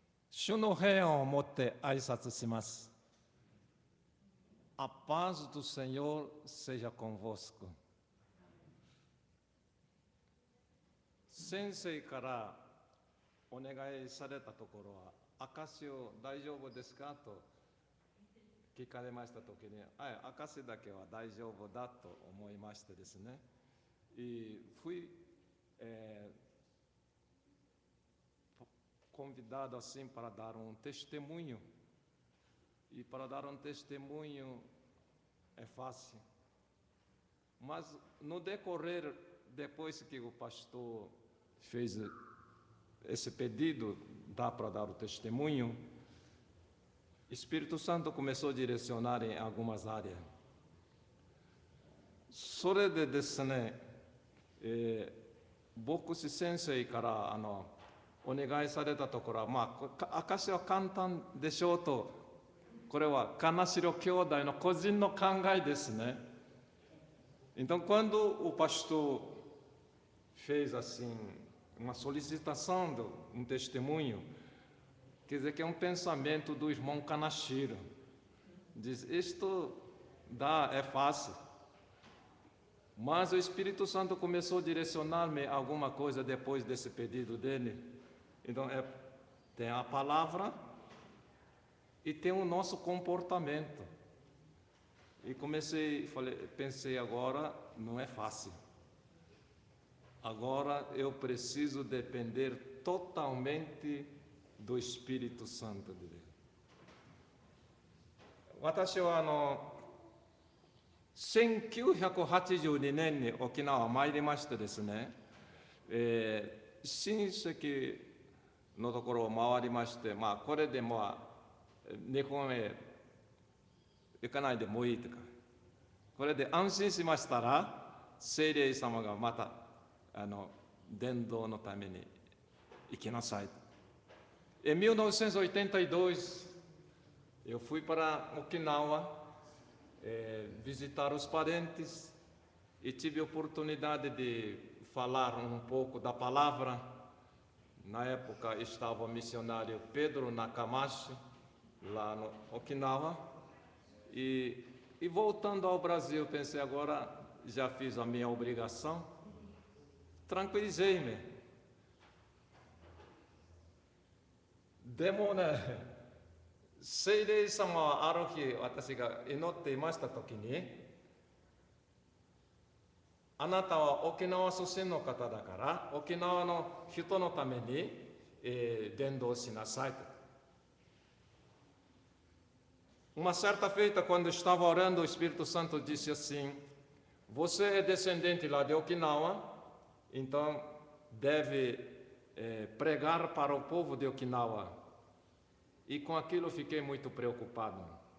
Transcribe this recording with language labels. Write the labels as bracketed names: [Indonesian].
[Japanese] 主の平安をもって挨拶します。 [Portuguese] A paz do Senhor seja convosco. [Japanese] 先生からお願いされたところは、証を大丈夫ですかと聞かれましたときに、証だけは大丈夫だと思いましてですね。 [Portuguese] E fui convidado assim para dar um testemunho. E para dar um testemunho é fácil. Mas no decorrer, depois que o pastor fez esse pedido, dá para dar o testemunho, o Espírito Santo começou a direcionar em algumas áreas. [Japanese] それでですね、牧師先生からお願いされたところは、証は簡単でしょうとこれは金城兄弟の個人の考えですね。 [Portuguese] Então, quando o pastor fez assim uma solicitação, um testemunho, quer dizer que é um pensamento do irmão Kanashiro. Diz, isto é fácil. Mas o Espírito Santo começou a direcionar-me alguma coisa depois desse pedido dele. Então, tem a palavra e tem o nosso comportamento. E pensei agora, não é fácil. Agora eu preciso depender totalmente do Espírito Santo de Deus. [Japanese] 私は1982年に沖縄参りましてですね、親戚のところを回りまして、これで日本へ行かないでもいいとか、これで安心しましたら、聖霊様がまた伝道のために行きなさい。 [Portuguese] Em 1982, eu fui para Okinawa visitar os parentes e tive a oportunidade de falar um pouco da palavra. Na época estava o missionário Pedro Nakamashi, lá no Okinawa. E voltando ao Brasil, pensei agora, já fiz a minha obrigação, tranquilizei-me. [Japanese] Deもね、聖霊様はある日私が祈っていましたときに、あなたは沖縄出身の方だから沖縄の人のために、伝道しなさいと。 [Portuguese] Uma certa feita, quando estava orando, o Espírito Santo disse assim: você é descendente lá de Okinawa, então deve pregar para o povo de Okinawa. E com aquilo fiquei muito preocupado.